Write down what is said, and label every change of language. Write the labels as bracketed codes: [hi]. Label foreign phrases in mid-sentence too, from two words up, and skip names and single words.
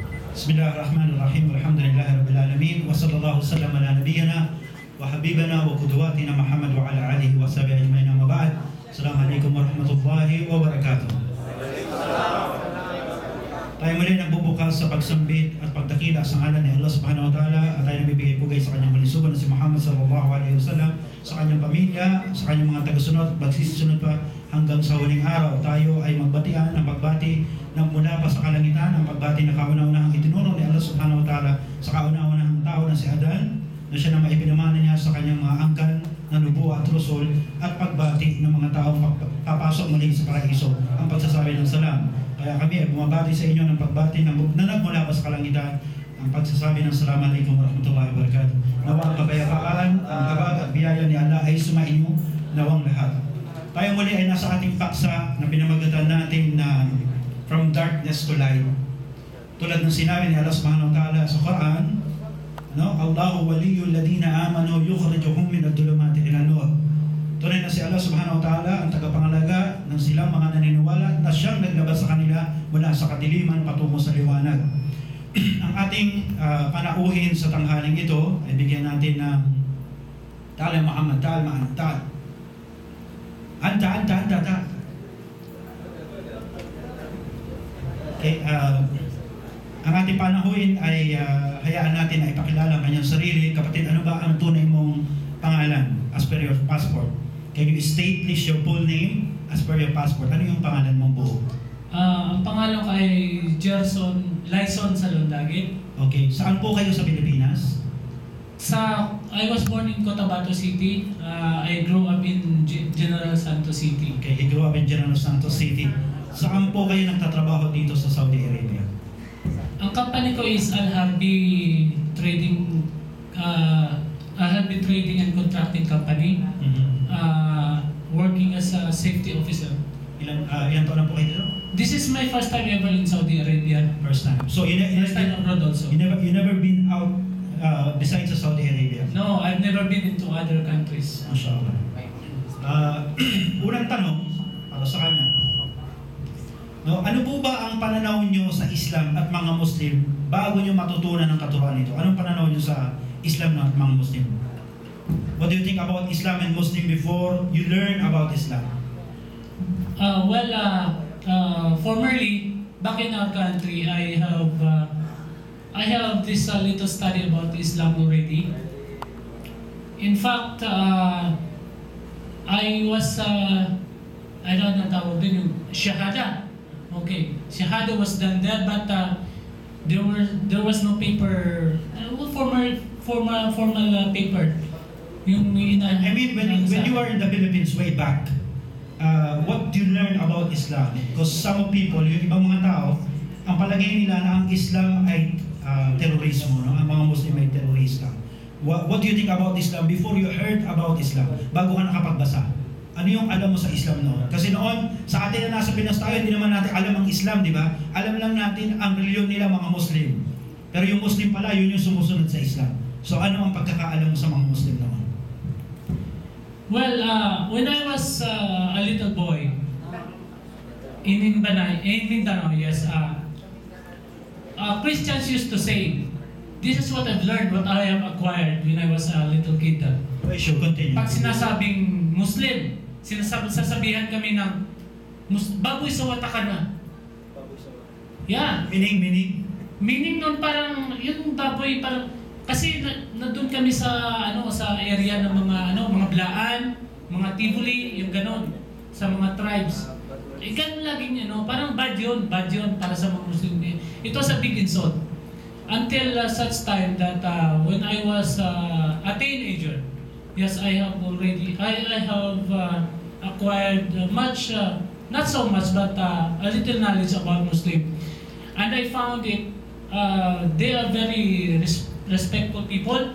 [ar] بسم الله الرحمن الرحيم الحمد لله رب العالمين وصلى الله سلم على نبينا وحبيبنا وقدوتنا محمد وعلى آله وصحبه أجمعين. أما بعد. السلام عليكم ورحمة الله وبركاته. [tl] Tayo muli nagbubukas sa pagsambit at pagdakila sa ngalan ni Allah [ar] سبحانه وتعالى [tl] at tayo nabibigay pugay sa kanyang malisugan na si Muhammad [ar] صلى الله عليه وسلم, [tl] sa kanyang pamilya, sa kanyang mga tagasunod at magsisisunod pa hanggang sa huling araw. Tayo ay magbatian ng pagbati ng mula pa sa kalangitan, ang pagbati na kauna-unahang itinuro ni Allah [ar] سبحانه وتعالى [tl] sa kauna-unahang tao na si Adan, na siya na maipinamana niya sa kanyang mga angkan na nubuwa at rusul, at pagbati ng mga taong papasok muli sa paraiso, ang pagsasabi ng salam. Kaya kami ay bumabati sa inyo ng pagbati na nagmula pa sa kalangitan, ang pagsasabi ng [ar] السلام عليكم ورحمة الله وبركاته. [tl] Nawang kapayapaan, ang habag at biyaya ni Allah ay sumainyo nawang lahat. Tayo muli ay nasa ating paksa na pinamagatan natin na From Darkness to Light. Tulad ng sinabi ni Allah [ar] سبحانه وتعالى [tl] sa Quran, [ar] الله ولي الذين آمنوا يخرجهم من الظلمات إلى النور. [tl] Tunay na si Allah [ar] سبحانه وتعالى [tl] ang tagapangalaga ng silang mga naniniwala na siyang naglabas sa kanila mula sa kadiliman patungo sa liwanag. Ang ating panauhin sa tanghaling ito ay bigyan natin ng Ta'ala Muhammad Ta'ala Ma'antal. Anta. Okay, ang ating panahuin ay hayaan natin na ipakilala ang kanyang sarili. Kapatid, ano ba ang tunay mong pangalan [en] as per your passport? Can you state please your full name as per your passport? [tl] Ano yung pangalan mong buo? Ang pangalan ko ay Gerson Lyson Salondagit. Okay, saan po kayo sa Pilipinas? [en] I was born in Cotabato City. I grew up in General Santos City. Okay, you grew up in General Santos City. [tl] Saan po kayo nagtatrabaho dito sa Saudi Arabia? Ang company ko is Al-Harbi Trading and Contracting Company. [en] Working as a safety officer. [tl] Ilan taon na po kayo dito? [en] This is my first time ever in Saudi Arabia. First time. So first time abroad also. You never been out besides sa Saudi Arabia? No, I've never been into other countries. Mashallah. [tl] Unang tanong para sa kanya. Ano po ba ang pananaw niyo sa Islam at mga Muslim bago niyo matutunan ang katuruan nito? Anong pananaw niyo sa Islam at mga Muslim? [en] What do you think about Islam and Muslim before you learn about Islam? Formerly, back in our country, I have this little study about Islam already. In fact, I was, I don't know [tl] tawag din yung [en] shahada. Okay, shahada was done there, but there was no paper, formal paper. Yung I mean, when you were in the Philippines way back, what do you learn about Islam? Because some people, [tl] yung ibang mga tao, ang palagay nila na ang Islam ay terorismo, no? Ang mga Muslim ay terorista. [en] What do you think about Islam before you heard about Islam? [tl] Bago ka nakapagbasa. Ano yung alam mo sa Islam noon? Kasi noon, sa atin na nasa Pinas tayo, hindi naman natin alam ang Islam, di ba? Alam lang natin ang reliyon nila, mga Muslim. Pero yung Muslim pala, yun yung sumusunod sa Islam. So ano ang pagkakaalam mo sa mga Muslim noon? [en] Well, when I was a little boy, in Mindanao, yes, Christians used to say, this is what I've learned, what I have acquired when I was a little kid. Sure, continue. [tl] Pag sinasabing Muslim, sasabihan kami ng baboy sa wata ka na. [en] Yeah. Meaning? [tl] Meaning nun parang, yung baboy parang, kasi nandun kami sa sa area ng mga Blaan, mga Tivoli, yung ganon, sa mga tribes. Ganun laging parang bad yun para sa mga Muslim. [en] It was a big insult. Until such time that when I was a teenager, yes, I have acquired much, not so much, but a little knowledge about Muslim. And I found it, they are very respectful people.